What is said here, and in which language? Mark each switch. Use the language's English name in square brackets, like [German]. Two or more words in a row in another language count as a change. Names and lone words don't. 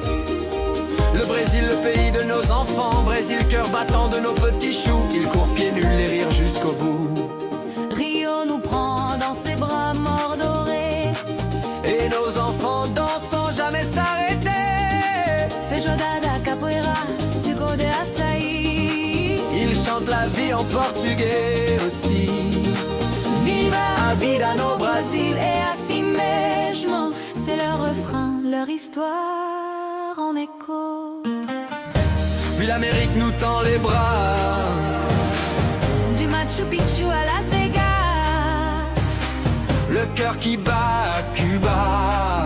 [French] Le Brésil, le pays de nos enfants. Brésil, cœur battant de nos petits choux. Ils courent pieds nus, les rires jusqu'au bout. Rio nous prend dans ses bras mordorés. Et nos enfants dansent sans jamais s'arrêter. [Portuguese] Feijoada, capoeira, suco de açaí. [French] Ils chantent la vie en portugais aussi. [Portuguese] Viva a vida no Brasil et assim mesmo. [French] C'est leur refrain, leur histoire en écho. Puis l'Amérique nous tend les bras. Du Machu Picchu à Las Vegas. Le cœur qui bat à Cuba.